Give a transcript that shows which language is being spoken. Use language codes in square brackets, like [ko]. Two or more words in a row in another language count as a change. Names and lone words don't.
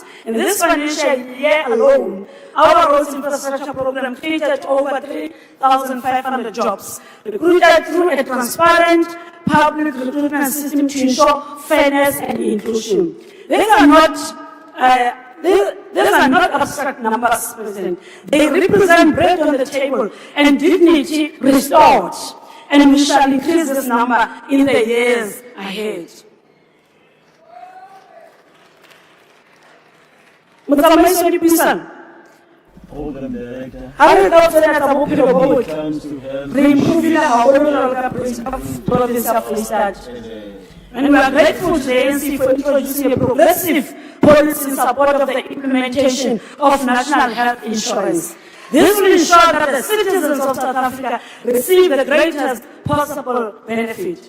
[en] In this financial year alone, our roads infrastructure program created over 3,500 jobs, recruited through a transparent public recruitment system to ensure fairness and inclusion. These are not abstract numbers, President. They represent bread on the table and dignity restored. And we shall increase this number in the years ahead. [st] Motsamaiso wa dipuisano. [en] Program Director. [st] Ha re ka tsena tsa bophelo bo botle. [en] Comes to help. [st] Re improvile haholo ka [en] province of Free State. And we are grateful to the ANC for introducing a progressive policy in support of the implementation of national health insurance. This will ensure that the citizens of South Africa receive the greatest possible benefit.